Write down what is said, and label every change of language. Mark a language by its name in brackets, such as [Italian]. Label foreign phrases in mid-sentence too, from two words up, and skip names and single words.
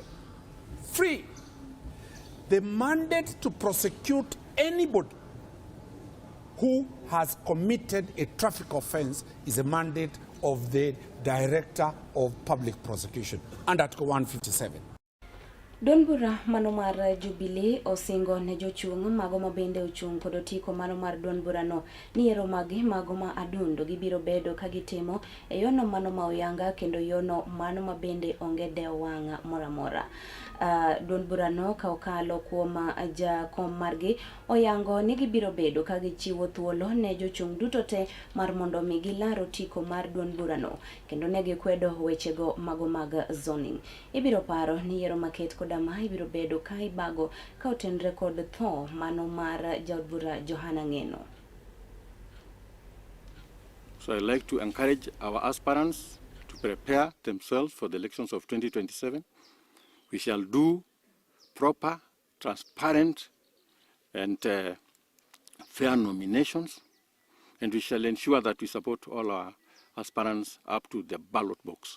[English] Free. The mandate to prosecute anybody who has committed a traffic offense is a mandate of the Director of Public Prosecution under Article 157. [Luo (Kenya and Tanzania)] Duond bura mano mar Jubilee osingo ne jochung' mago ma bende ochung' kod otiko mano mar duond bura no ni yiero magi mago ma adundo gibiro bedo ka gitimo e yono mano ma oyanga kendo yono mano ma bende onge dewo wang' moramora. Duond bura no ka okalo kuom jakom margi oyango ni gibiro bedo ka gichiwo thuolo ne jochung' duto te mar mondo mi gilar otiko mar duond bura no kendo ne gikwedo wechego mago mag zoning. Ibiro paro ni yiero maket koda ma ibiro bedo ka ibago ka otenre kod tho mano mar jaod bura Johana Ngeno. [English] So I'd like to encourage our aspirants to prepare themselves for the elections of 2027. We shall do proper, transparent, and fair nominations, and we shall ensure that we support all our aspirants up to the ballot box.